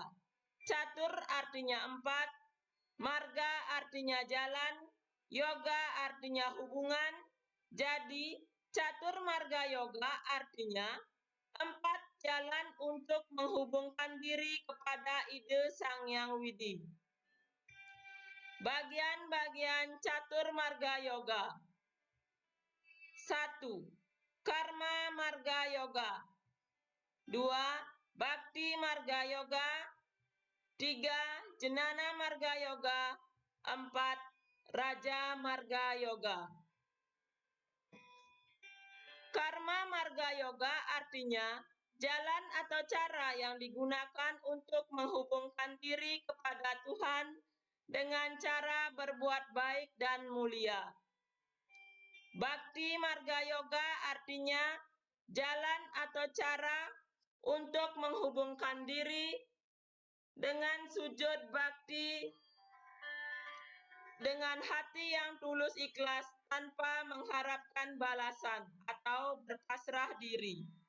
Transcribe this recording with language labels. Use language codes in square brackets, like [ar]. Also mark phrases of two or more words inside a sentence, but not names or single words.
[id] Catur artinya 4, marga artinya jalan, yoga artinya hubungan. Jadi, Catur Marga Yoga artinya 4 jalan untuk menghubungkan diri kepada ide Sang Yang Widi. Bagian-bagian Catur Marga Yoga. 1. Karma Marga Yoga. 2. Bhakti Marga Yoga. 3. Jnana Marga Yoga. 4. Raja Marga Yoga. Karma Marga Yoga artinya jalan atau cara yang digunakan untuk menghubungkan diri kepada Tuhan dengan cara berbuat baik dan mulia. Bhakti Marga Yoga artinya jalan atau cara untuk menghubungkan diri dengan sujud bakti dengan hati yang tulus ikhlas tanpa mengharapkan balasan atau berpasrah diri.